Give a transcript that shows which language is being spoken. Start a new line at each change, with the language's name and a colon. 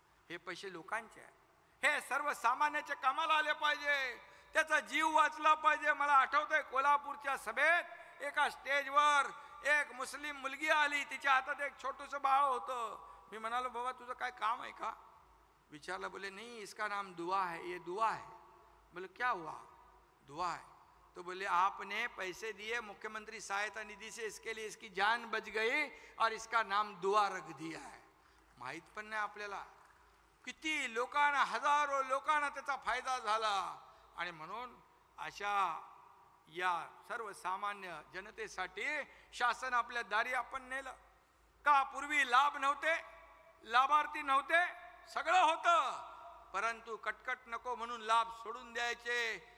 Marathi: हे पैसे लोकांचे आहे, हे सर्वसामान्याच्या कामाला आले पाहिजे, त्याचा जीव वाचला पाहिजे. मला आठवतंय कोल्हापूरच्या सभेत एका स्टेजवर एक मुस्लिम मुलगी आली, तिच्या हातात एक छोटूसं बाळ होतं. मी म्हणालो, बाबा तुझं काय काम आहे का? विचारलं.
Hindi: बोले नहीं, इसका नाम दुआ है, ये दुआ है. बोले क्या हुआ? दुआ है. तो बोले आपने पैसे दिए मुख्यमंत्री सहायता निधि से, इसके लिए इसकी जान बच गई और इसका नाम दुआ रख दिया है.
Marathi: माहित पण नाही आपल्याला किती लोकांना, हजारो लोकांना त्याचा फायदा झाला. आणि म्हणून अशा या सर्वसामान्य जनतेसाठी शासन आपल्या दारी आपण नेलं. का पूर्वी लाभ नव्हते, लाभार्थी नव्हते, सगळं होतं, परंतु कटकट नको म्हणून लाभ सोडून द्यायचे.